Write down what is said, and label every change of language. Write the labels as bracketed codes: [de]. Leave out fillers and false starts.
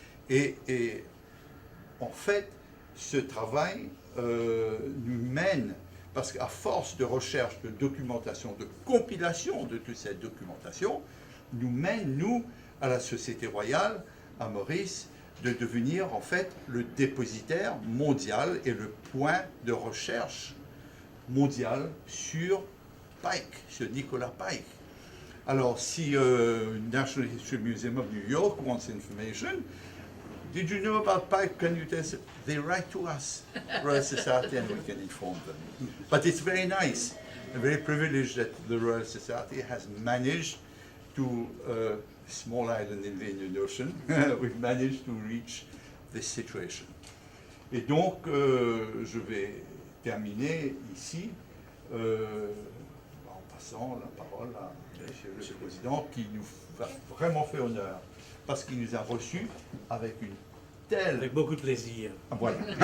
[fr] Et en fait, ce travail nous mène, parce qu'à force de recherche, de documentation, de compilation de toute cette documentation, nous mène, nous, à la Société royale, à Maurice, de devenir en fait le dépositaire mondial et le point de recherche mondial sur Pike, sur Nicolas Pike. [en] Alors, si National History Museum of New York wants information, did you know about Pike? Can you tell us? They write to us, Royal Society, and we can inform them. But it's very nice, and very privileged that the Royal Society has managed to, small island in the Indian Ocean, we've managed to reach this situation. [fr] Et donc, je vais terminer ici, en passant la parole à Monsieur le Président, qui nous a vraiment fait honneur, parce qu'il nous a reçus avec une telle... Avec beaucoup de plaisir. Ah, voilà.